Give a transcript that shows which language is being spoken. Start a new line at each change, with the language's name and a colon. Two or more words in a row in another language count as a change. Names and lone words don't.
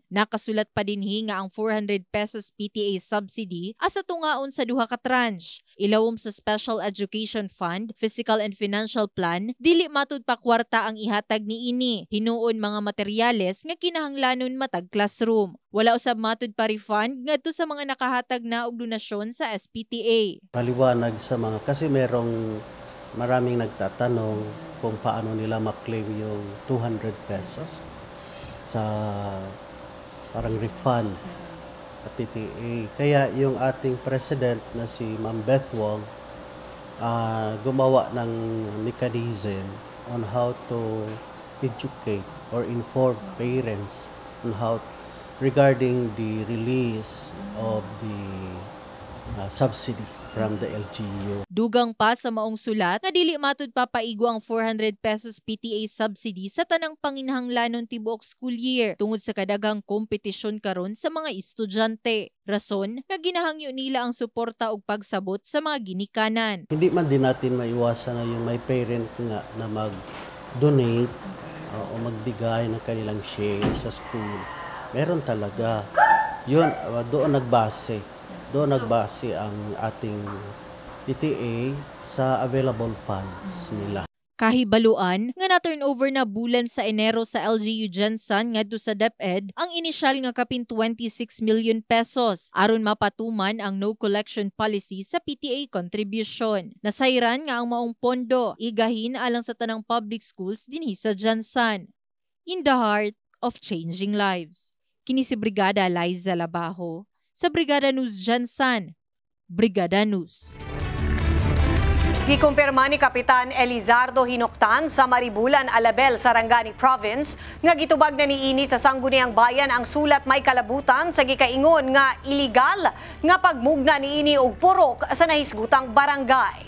Cebuano: Nakasulat pa dinhi nga ang 400 pesos PTA subsidy asa tungaon sa duha ka tranche. Ilawom sa Special Education Fund, Physical and Financial Plan, dili matud pa kwarta ang ihatag niini. Hinuon mga materyales nga kinahanglanon matag classroom. Wala usab matud pa refund ngadto sa mga nakahatag na og donasyon sa SPTA.
Filipino: Maliwanag sa mga kasi maraming nagtatanong kung paano nila maklaim yung 200 pesos sa parang refund sa PTA. Kaya yung ating president na si Ma'am Beth Wong gumawa ng
English: mechanism on how to educate or inform parents on how regarding the release of the subsidy from the LGU.
Cebuano: Dugang pa sa maong sulat na dili matud papaigo ang 400 pesos PTA subsidy sa tanang panginahanglanon tibuok
English: school year
Cebuano: tungod sa kadagang kompetisyon karon sa mga estudyante. Rason nga ginahangyo nila ang suporta ug pagsabot sa mga ginikanan.
Filipino: Hindi man din natin maiwasan na yung may parent nga na mag-donate o magbigay ng kanilang share sa school. Meron talaga. Yun, doon nagbase ang ating PTA sa available funds nila.
Cebuano: Kahibaluan nga na-turnover na bulan sa Enero sa LGU Jansan ngadto sa DepEd ang inisyal nga kapin 26 million pesos aron mapatuman ang
English: no collection policy
Cebuano: sa
English: PTA contribution.
Cebuano: Nasayran nga ang maong pondo igahin alang sa tanang
English: public schools
Cebuano: dinhi sa Jansan.
English: In the heart of changing lives.
Cebuano: Kini si Brigada Liza Labajo sa Brigada News Jansan. Brigada News. Gikumpirma ni Kapitan Elizardo Hinoctan sa Maribulan, Alabel, Sarangani Province nga gitubag na niini sa Sangguniang Bayan ang sulat may kalabutan sa gikaingon nga iligal nga pagmugna niini og purok sa nahisgutang barangay.